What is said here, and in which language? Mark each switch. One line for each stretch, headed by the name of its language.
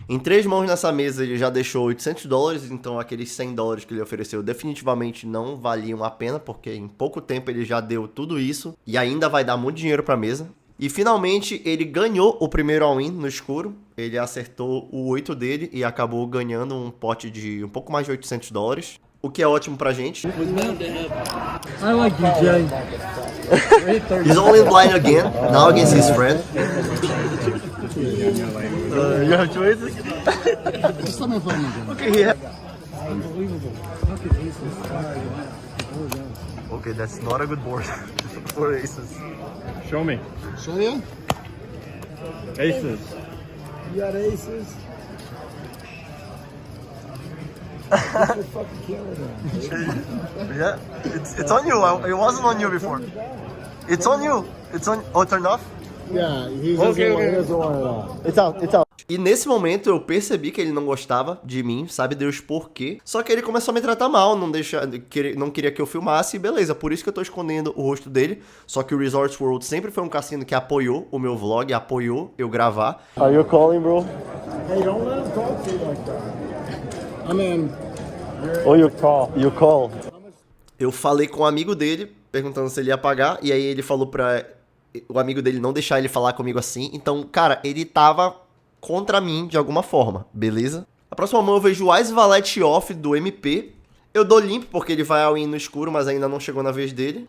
Portuguese: Em 3 mãos nessa mesa ele já deixou 800 dólares, então aqueles 100 dólares que ele ofereceu definitivamente não valiam a pena, porque em pouco tempo ele já deu tudo isso e ainda vai dar muito dinheiro para a mesa. E finalmente ele ganhou o primeiro all-in no escuro, ele acertou o 8 dele e acabou ganhando um pote de um pouco mais de 800 dólares. O que é ótimo pra gente.
English: I like you, Jay. He's all in blind again, now against his friend. You have choices? Just let me play again. Okay, yeah. Unbelievable. Look at aces. Okay, that's not a good board for aces. Show me. Show you? Aces. You got aces? Yeah, it's on you. It wasn't on you before. It's on you. It's on. Oh, turned off. Yeah, he doesn't want it all. It's out. It's out.
Portuguese: E nesse momento eu percebi que ele não gostava de mim, sabe Deus por quê. Só que ele começou a me tratar mal, não queria que eu filmasse, e beleza, por isso que eu tô escondendo o rosto dele. Só que o Resorts World sempre foi um cassino que apoiou o meu vlog, apoiou eu gravar.
English: Are you calling, bro? Hey, don't let him talk to you like that. I mean, Oh, you call. You call.
Portuguese: Eu falei com um amigo dele, perguntando se ele ia pagar, e aí ele falou pra o amigo dele não deixar ele falar comigo assim. Então, cara, ele tava contra mim de alguma forma, beleza? A próxima mão eu vejo o Ice Valete Off do MP. Eu dou limpo porque ele vai all-in no escuro, mas ainda não chegou na vez dele.